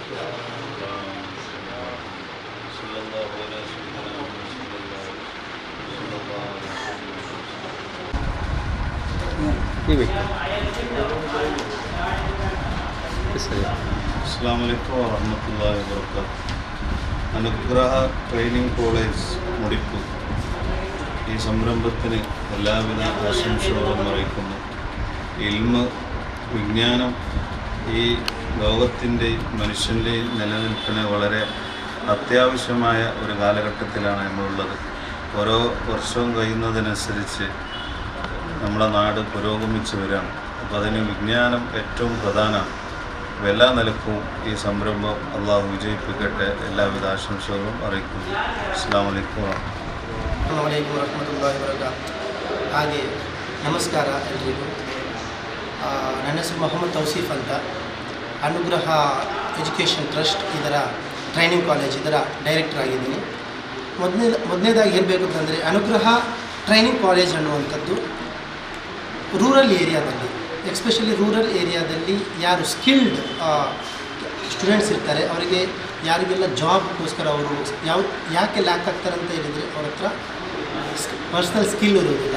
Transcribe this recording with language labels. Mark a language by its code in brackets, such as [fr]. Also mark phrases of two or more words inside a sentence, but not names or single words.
[ar] صلى الله على سيدنا محمد صلى الله عليه وسلم. السلام عليكم ورحمة الله وبركاته. [ml] അനുഗ്രഹ ട്രെയിനിങ് കോളേജ് മുടിപ്പ് ഈ സംരംഭത്തിന് എല്ലാവിധ ആശംസകളും അറിയിക്കുന്നു. ഇൽമ് വിജ്ഞാനം ഈ ലോകത്തിൻ്റെയും മനുഷ്യൻ്റെയും നിലനിൽപ്പിന് വളരെ അത്യാവശ്യമായ ഒരു കാലഘട്ടത്തിലാണ് നമ്മളുള്ളത്. ഓരോ വർഷവും കഴിയുന്നതിനനുസരിച്ച് നമ്മുടെ നാട് പുരോഗമിച്ച് വരികയാണ്. അപ്പോൾ അതിന് വിജ്ഞാനം ഏറ്റവും പ്രധാനമാണ്. എല്ലാ നിലക്കും ഈ സംരംഭം അള്ളാഹു വിജയിപ്പിക്കട്ടെ. എല്ലാവിധ ആശംസകളും അറിയിക്കുന്നു. [ar] السلام عليكم ورحمة الله وبركاته. [kn] ಹಾಗೆ ನಮಸ್ಕಾರ ಎಲ್ರಿಗೂ. ನನ್ನ ಹೆಸರು ಮೊಹಮ್ಮದ್ ತೌಸೀಫ್ ಅಂತ. ಅನುಗ್ರಹ ಎಜುಕೇಷನ್ ಟ್ರಸ್ಟ್ ಇದರ ಟ್ರೈನಿಂಗ್ ಕಾಲೇಜ್ ಇದರ ಡೈರೆಕ್ಟರ್ ಆಗಿದ್ದೀನಿ. ಮೊದಲನೇದಾಗಿ ಹೇಳಬೇಕು ಅಂತಂದರೆ ಅನುಗ್ರಹ ಟ್ರೈನಿಂಗ್ ಕಾಲೇಜ್ ಅನ್ನುವಂಥದ್ದು [en] rural areadalli, especially rural areadalli [kn] ಯಾರು [en] skilled students [kn] ಇರ್ತಾರೆ ಅವರಿಗೆ ಯಾರಿಗೆಲ್ಲ ಜಾಬ್ಗೋಸ್ಕರ ಅವರು ಯಾಕೆ ಲ್ಯಾಕ್ ಆಗ್ತಾರೆ ಅಂತ ಹೇಳಿದರೆ ಅವ್ರ ಹತ್ರ [en] personal skill [kn] ಇರೋದಿಲ್ಲ.